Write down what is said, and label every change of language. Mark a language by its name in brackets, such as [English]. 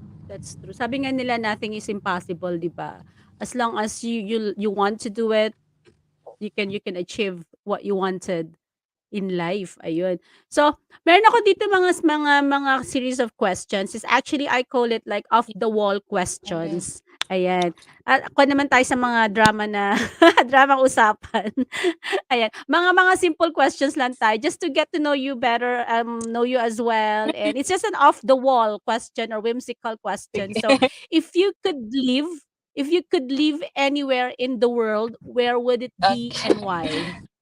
[English] That's true. [Filipino] Sabi nga nila [English] nothing is impossible, 'di ba? As long as you want to do it, you can achieve what you wanted in life, ayun. [Filipino] So, meron ako dito mga series of questions. [English] Is actually I call it like off the wall Mhm. questions. Ayan. [Filipino] At ako naman tayo sa mga drama na dramang usapan. Ayan. Mga simple questions lang tayo [English] just to get to know you better, know you as well. And it's just an off the wall question or whimsical question. So, [Filipino] Sige. [English] if you could live if you could live anywhere in the world, where would it be and Okay. why?